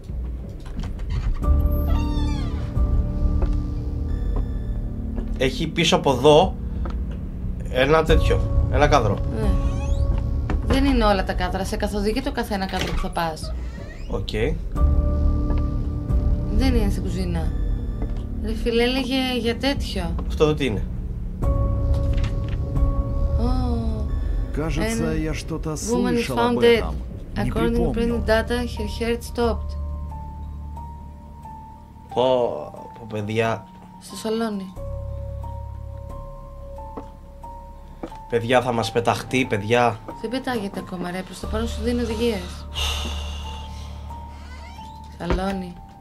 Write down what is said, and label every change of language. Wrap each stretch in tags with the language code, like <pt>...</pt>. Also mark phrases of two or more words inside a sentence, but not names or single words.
<el>Έχει πίσω από εδώ ένα τέτοιο, ένα κάδρο. Δεν είναι όλα τα κάδρα, σε καθοδηγεί το καθένα κάδρο που θα πας. Οκ. Δεν είναι στην κουζίνα. Ρε φίλε, έλεγε για τέτοιο. Αυτό εδώ τι είναι?</el> <ru>Кажется, я что-то</ru> <en>Woman</en> <ru>слышал</ru> <en>found</en> <ru>об</ru> <en>dead.</en> <ru>этом. Не</ru> <en>According to</en> <ru>припомню.</ru> <en>printed data, her heart stopped.</en> <el>Πω, παιδιά. Στο σαλόνι. Παιδιά, θα μας πεταχτεί, παιδιά. Δεν πετάγεται ακόμα ρε, προς το παρόν σου δίνει οδηγίες. Σαλόνι.</el>